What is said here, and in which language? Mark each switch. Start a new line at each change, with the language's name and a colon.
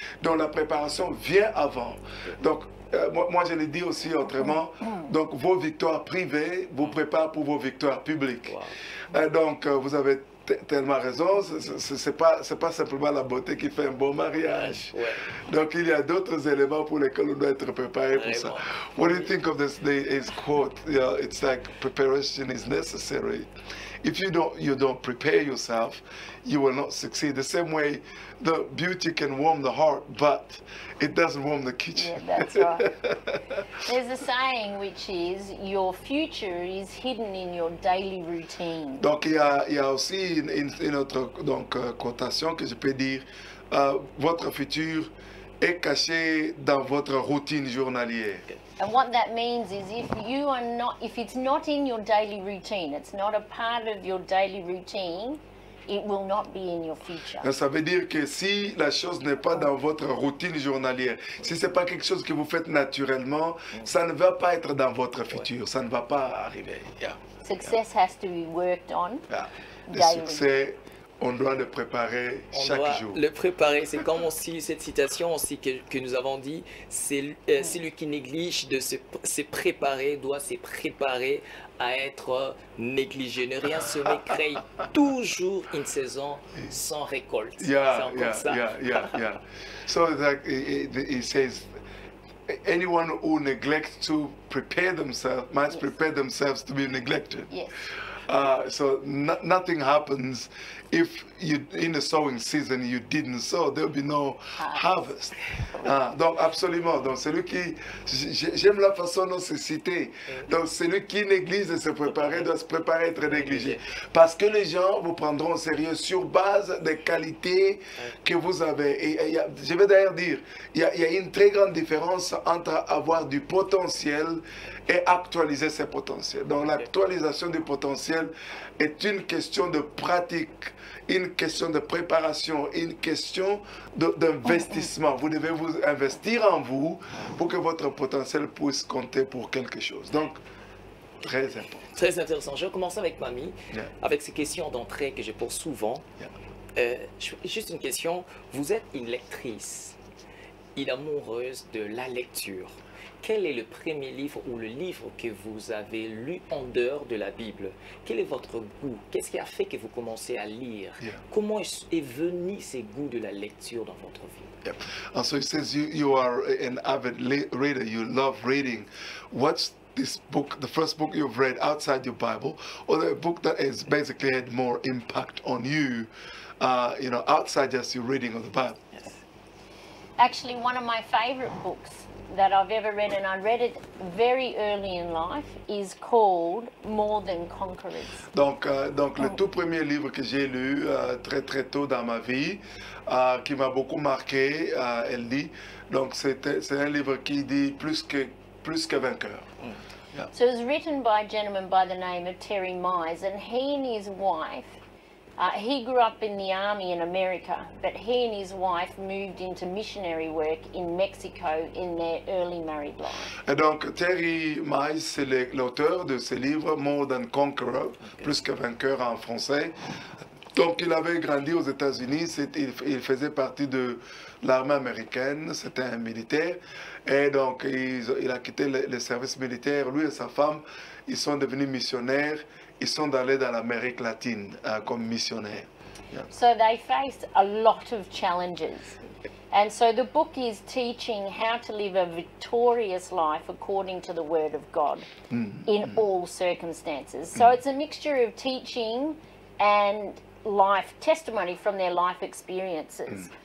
French: Donc la préparation vient avant. Donc moi je le dis aussi autrement, donc vos victoires privées vous préparent pour vos victoires publiques. Wow. Donc vous avez tellement raison, c'est pas simplement la beauté qui fait un bon mariage. Ouais. Donc il y a d'autres éléments pour lesquels on doit être préparé pour ça.
English: What do you think of this quote? Yeah, it's like preparation is necessary. If you don't prepare yourself, you will not succeed. The same way the beauty can warm the heart, but it doesn't warm the kitchen. Yeah, that's right. There's a saying which is, your future is hidden in your daily routine.
French: Donc il y a aussi une autre quotation que je peux dire, votre futur est caché dans votre routine journalière.
English: And what that means is if it's not in your daily routine, it's not a part of your daily routine, it will not be in your future.
French: Ça veut dire que si la chose n'est pas dans votre routine journalière, si ce n'est pas quelque chose que vous faites naturellement, ça ne va pas être dans votre futur, ça ne va pas arriver.
English: Yeah. Success has to be worked on
French: Le
English: daily.
French: succès, on doit le préparer chaque jour. Le préparer, c'est comme aussi cette citation aussi que nous avons dit, c'est celui qui néglige de se préparer, doit se préparer à être négligé. Ne rien semer crée toujours une saison sans récolte.
English: Yeah. So like it says, anyone who neglects to prepare themselves must prepare themselves to be neglected. Yes. So nothing happens if in the sowing season you didn't sow, there'll be no harvest.
French: Donc absolument, donc celui qui, j'aime la façon dont c'est cité, donc celui qui néglige de se préparer doit se préparer à être négligé. Parce que les gens vous prendront au sérieux sur base des qualités que vous avez. Et je vais d'ailleurs dire, il y a une très grande différence entre avoir du potentiel et actualiser ses potentiels. Donc l'actualisation du potentiel est une question de pratique, une question de préparation, une question d'investissement. Vous devez vous investir en vous pour que votre potentiel puisse compter pour quelque chose. Donc, très important. Très intéressant. Je vais commencer avec Mamie, avec ces questions d'entrée que je pose souvent. Juste une question. Vous êtes une lectrice, une amoureuse de la lecture. Quel est le premier livre ou le livre que vous avez lu en dehors de la Bible? Quel est votre goût? Qu'est-ce qui a fait que vous commencez à lire? Comment est venu ces goûts de la lecture dans votre vie?
English: And so it says you are an avid reader, you love reading. What's this book, the first book you've read outside your Bible, or the book that has basically had more impact on you, outside just your reading of the Bible? Yes. Actually, one of my favorite books that I've ever read, and I read it very early in life, is called More Than Conquerors.
French: Donc le tout premier livre que j'ai lu très très tôt dans ma vie, qui m'a beaucoup marqué, elle dit, donc c'est un livre qui dit plus que vainqueur.
English: Yeah. So it was written by a gentleman by the name of Terry Mize, and he and his wife, he grew up in the army in America, but he and his wife moved into missionary work in Mexico in their early married life.
French: Et donc Terry Mize, c'est l'auteur de ce livre More Than Conqueror, plus que vainqueur en français. Donc il avait grandi aux États-Unis, il faisait partie de l'armée américaine, c'était un militaire. Et donc il a quitté le service militaire, lui et sa femme, ils sont devenus missionnaires, ils sont allés dans l'Amérique latine comme missionnaires.
English: Yeah. So they faced a lot of challenges. And so the book is teaching how to live a victorious life according to the Word of God in all circumstances. So it's a mixture of teaching and life testimony from their life experiences.